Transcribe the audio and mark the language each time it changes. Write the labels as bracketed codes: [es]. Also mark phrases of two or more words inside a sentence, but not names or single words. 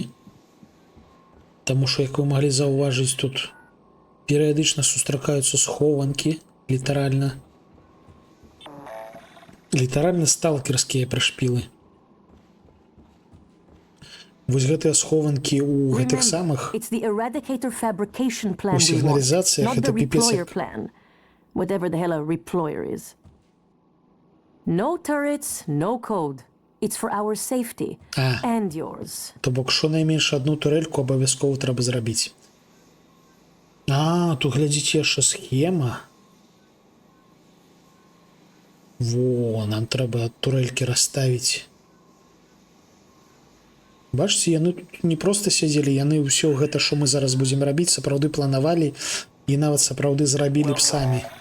[be] Таму што, як вы маглі заўважыць, тут перыядычна сустракаюцца схованкі, літаральна. Літаральна сталкерскія прышпілы. Вось гэтыя схованкі ў гэтых самых у сігналізацыях гэта піпец як. [en] Whatever the hell a reployer is. No turrets, no code. It's for our safety and yours. [be] То бок, шонайменш адну турельку абавязкова трэба зрабіць. Тут глядзіце яшчэ схема. Во, нам трэба турелькі расставіць. Бачыце, яны тут не проста сядзелі, яны ўсё гэта, што мы зараз будзем рабіць, сапраўды планавалі і нават сапраўды зрабілі б самі.